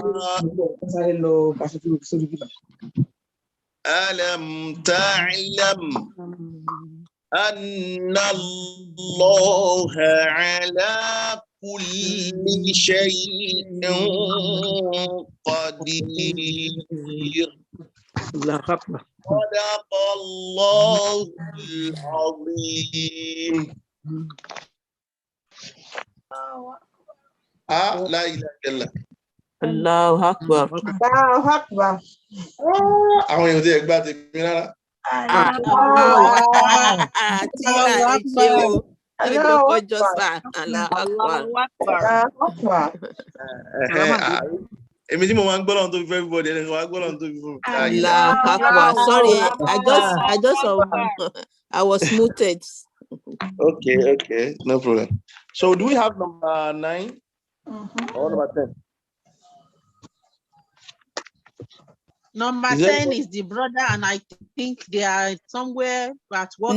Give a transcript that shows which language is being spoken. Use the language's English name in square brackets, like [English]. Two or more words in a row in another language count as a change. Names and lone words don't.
[Arabic] ألم تعلم أن الله على كل شيء قدير. صدق الله العظيم. لا إله إلا الله. الله أكبر. الله أكبر. [Yoruba] Àwọn èèyàn ti ẹ̀ gbá ti mi rárá. Èmi tí mo máa ń gbọ́ lọ́run tó fi fún everybody ẹni kan wá gbọ́ lọ́run tó fi fún mi. [Arabic] الله أكبر. [English] Sorry, I was muted. Okay, no problem. So do we have number 9 or number 10? Number Is there 10 is the brother, and I think they are somewhere at work